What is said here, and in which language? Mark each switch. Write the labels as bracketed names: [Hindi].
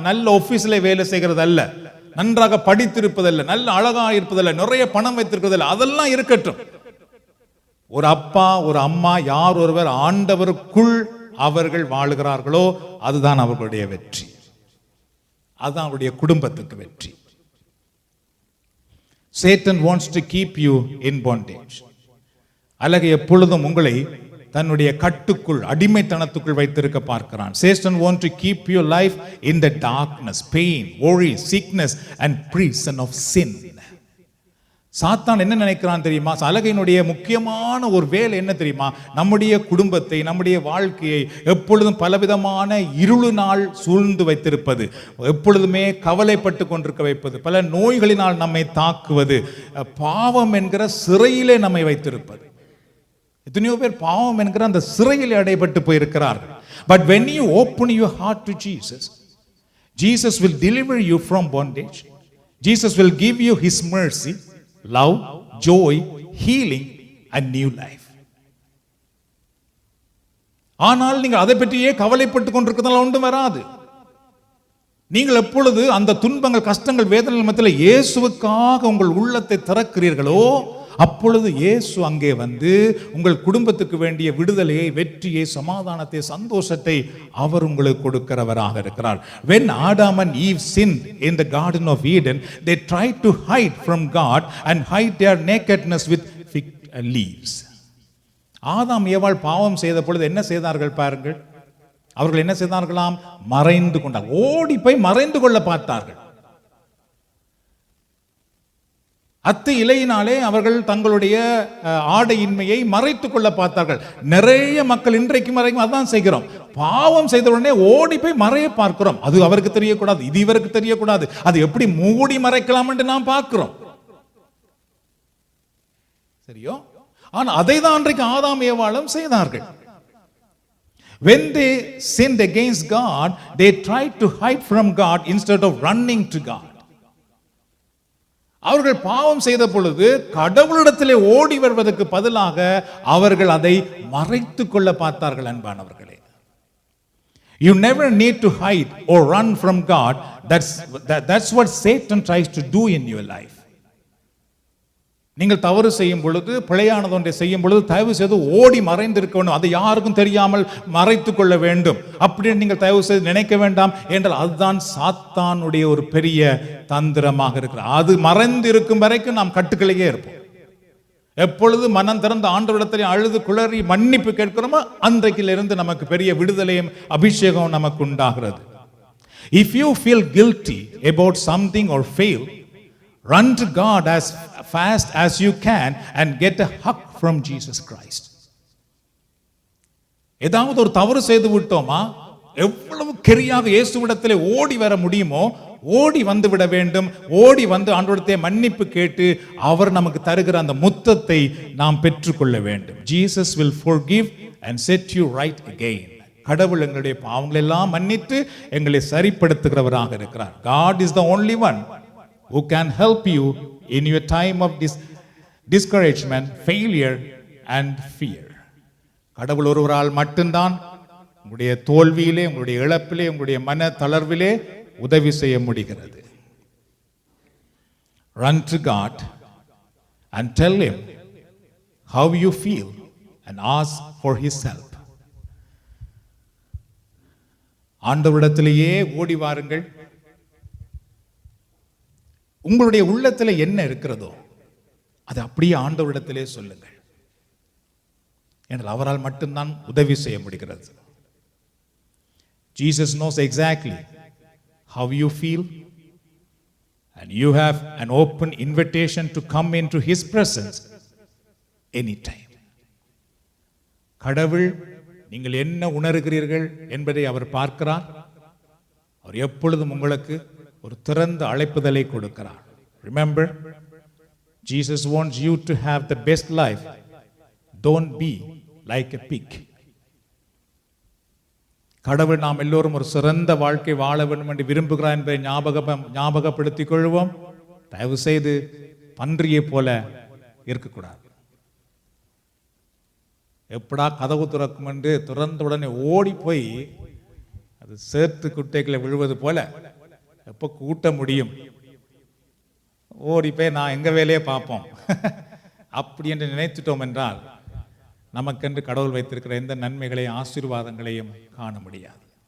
[Tamil] நல்ல ஆபீஸ்ல வேலை செய்கிறது அல்ல, நன்றாக படித்திருப்பதல்ல, நல்ல அழகா இருப்பதல்ல, நிறைய பணம் வைத்திருப்பதல்ல. அதெல்லாம் இருக்கட்டும். ஒரு அப்பா ஒரு அம்மா யார் ஒருவர் ஆண்டவருக்குள் அவர்கள் வாழுகிறார்களோ அதுதான் அவர்களுடைய வெற்றி. அதுதான் அவருடைய குடும்பத்துக்கு வெற்றி. [English] Satan wants to keep you in bondage. [Tamil] அலகை எப்பொழுதும் உங்களை தன்னுடைய கட்டுக்குள், அடிமைத்தனத்துக்குள் வைத்திருக்க பார்க்கிறான். [English] Satan wants to keep your life in the darkness, pain, worry, sickness and prison of sin. [Tamil] சாத்தான் என்ன நினைக்கிறான் தெரியுமா? அலகையினுடைய முக்கியமான ஒரு வேலை என்ன தெரியுமா? நம்முடைய குடும்பத்தை, நம்முடைய வாழ்க்கையை எப்பொழுதும் பலவிதமான இருளினால் சூழ்ந்து வைத்திருப்பது, எப்பொழுதுமே கவலைப்பட்டு கொண்டிருக்க வைப்பது, பல நோய்களினால் நம்மை தாக்குவது, பாவம் என்கிற சிறையிலே நம்மை வைத்திருப்பது. எத்தனையோ பேர் பாவம் என்கிற அந்த சிறையில் அடைபட்டு போயிருக்கிறார்கள். [English] But when you open your heart to Jesus, Jesus will deliver you from bondage. Jesus will give you his mercy, love, joy, healing and new life. [Tamil] ஆனால் நீங்கள் அதை பற்றியே கவலைப்பட்டு கொண்டிருக்கிறதால ஒன்றும் வராது. நீங்கள் எப்பொழுது அந்த துன்பங்கள், கஷ்டங்கள், வேதனைகள் மத்தியில் இயேசுவுக்காக உங்கள் உள்ளத்தை திறக்கிறீர்களோ அப்பொழுது இயேசு அங்கே வந்து உங்கள் குடும்பத்துக்கு வேண்டிய விடுதலையை, வெற்றியை, சமாதானத்தை, சந்தோஷத்தை அவர் உங்களுக்கு கொடுக்கிறவராக இருக்கிறார். [English] When Adam and Eve sinned in the Garden of Eden, they tried to hide from God and hide their nakedness with fig leaves. [Tamil] ஆதாம் ஏவாள் பாவம் செய்த பொழுது என்ன செய்தார்கள் பாருங்கள். அவர்கள் என்ன செய்தார்களாம்? மறைந்து கொண்டார்கள். ஓடி போய் மறைந்து கொள்ள பார்த்தார்கள். அத்து இலையினாலே அவர்கள் தங்களுடைய ஆடையின்மையை மறைத்துக் கொள்ள பார்த்தார்கள். நிறைய மக்கள் இன்றைக்கு வரைக்கும் அதான் செய்கிறோம். பாவம் செய்த உடனே ஓடி போய் மறைய பார்க்கிறோம். அது அவருக்கு தெரியக்கூடாது, இது இவருக்கு தெரியக்கூடாது, அது எப்படி மூடி மறைக்கலாம் என்று நாம் பார்க்கிறோம். சரியோ? ஆனா அதை தான் அன்றைக்கு ஆதாம் ஏவாளும் செய்தார்கள். [English] When they sinned against God, they tried to hide from God instead of running to God. [Tamil] அவர்கள் பாவம் செய்த பொழுது கடவுளிடத்திலே ஓடி வருவதற்கு பதிலாக அவர்கள் அதை மறைத்துக் கொள்ள பார்த்தார்கள். [English] அன்பானவர்களே, you never need to hide or run from God. That's what Satan tries to do in your life. [Tamil] நீங்கள் தவறு செய்யும் பொழுது, பிழையானது ஒன்றை செய்யும் பொழுது தயவு செய்து ஓடி மறைந்திருக்க வேண்டும். அதை யாருக்கும் தெரியாமல் மறைத்துக் கொள்ள வேண்டும் அப்படின்னு நீங்கள் தயவு செய்து நினைக்க வேண்டாம். என்றால் அதுதான் சாத்தானுடைய ஒரு பெரிய தந்திரமாக இருக்கிறது. அது மறைந்து இருக்கும் வரைக்கும் நாம் கட்டுக்களையே இருப்போம். எப்பொழுது மனம் திறந்த ஆண்டவரிடத்திலே அழுது குளறி மன்னிப்பு கேட்கிறோமோ அன்றைக்கிலிருந்து நமக்கு பெரிய விடுதலையும் அபிஷேகம் நமக்கு உண்டாகிறது. [English] If you feel guilty about something or fail, run to God as fast as you can and get a hug from Jesus Christ. [Tamil] ஏதாவது ஒரு தவறு செய்து விட்டோமா, எவ்வளவு கெரியாக இயேசுவிடத்திலே ஓடி வர முடியுமோ ஓடி வந்து விட வேண்டும். ஓடி வந்து ஆண்டவரிடத்தை மன்னிப்பு கேட்டு அவர் நமக்கு தருகிற அந்த முத்தத்தை நாம் பெற்றுக்கொள்ள வேண்டும். [English] Jesus will forgive and set you right again. [Tamil] கடவுள் எங்களுடைய பாவங்களை எல்லாம் மன்னித்து எங்களை சரிப்படுத்துகிறவராக இருக்கிறார். [English] God is the only one who can help you in your time of discouragement, failure and fear. [Tamil] கடவுள் ஒருவரால் மட்டும்தான் உங்களுடைய தோல்வியிலே, உங்களுடைய இழப்பிலே, உங்களுடைய மன தளர்விலே உதவி செய்ய முடிகிறது. [English] Run to God and tell him how you feel and ask for his help. [Tamil] ஆண்டவரிடத்திலேயே ஓடி வாருங்கள். உங்களுடைய உள்ளத்தில் என்ன இருக்கிறதோ அது அப்படியே ஆண்டவரிடத்திலே சொல்லுங்கள். என்றால் அவரால் மட்டும்தான் உதவி செய்ய முடிகிறது. [English] Jesus knows exactly how you feel and you have an open invitation to come into his presence anytime. கடவுள் [Tamil] நீங்கள் என்ன உணர்கிறீர்கள் என்பதை அவர் பார்க்கிறார். அவர் எப்பொழுதும் உங்களுக்கு ஒரு திறந்த அழைப்புதலை கொடுக்கிறார். [English] Remember, Jesus wants you to have the best life. Don't be like a pig. [Tamil] கடவுள் நாம் எல்லோரும் ஒரு சிறந்த வாழ்க்கை வாழ வேண்டும் என்று விரும்புகிறார் என்பதை ஞாபகப்படுத்திக் கொள்வோம். தயவு செய்து பன்றியை போல இருக்கக்கூடாது. எப்படா கதவு திறக்கும் என்று திறந்த உடனே ஓடி போய் அது சேர்த்து குட்டைகளை விழுவது போல எப்போ கூட்ட முடியும், ஓடி போய் நான் எங்க வேலையை பார்ப்போம் அப்படி என்று நினைத்துட்டோம் என்றால் நமக்கென்று கடவுள் வைத்திருக்கிற எந்த நன்மைகளையும் ஆசீர்வாதங்களையும் காண முடியாது.